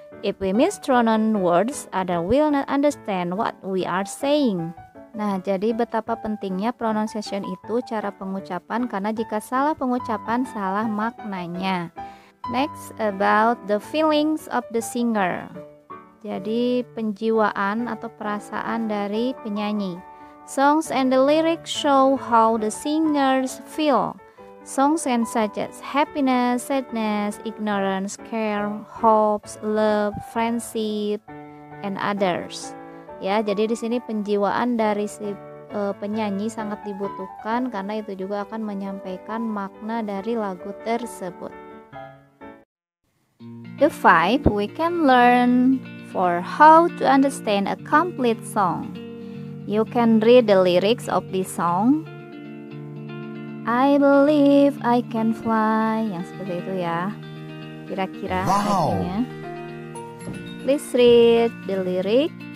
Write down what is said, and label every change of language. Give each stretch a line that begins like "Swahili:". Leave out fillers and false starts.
English: If we mispronounce words, others will not understand what we are saying.
Indonesian: Nah, jadi betapa pentingnya pronunciation itu, cara pengucapan, karena jika salah pengucapan, salah maknanya.
English: Next, about the feelings of the singer.
Indonesian: Jadi penjiwaan atau perasaan dari penyanyi.
English: Songs and the lyrics show how the singers feel. Songs can such as happiness, sadness, ignorance, care, hopes, love, friendship, and others.
Indonesian: Ya, jadi di sini penjiwaan dari si penyanyi sangat dibutuhkan karena itu juga akan menyampaikan makna dari lagu tersebut.
English: The 5 we can learn for how to understand a complete song. You can read the lyrics of this song. I believe I can fly,
Indonesian: yang seperti itu ya. Kira-kira artinya.
English: Please read the lyric.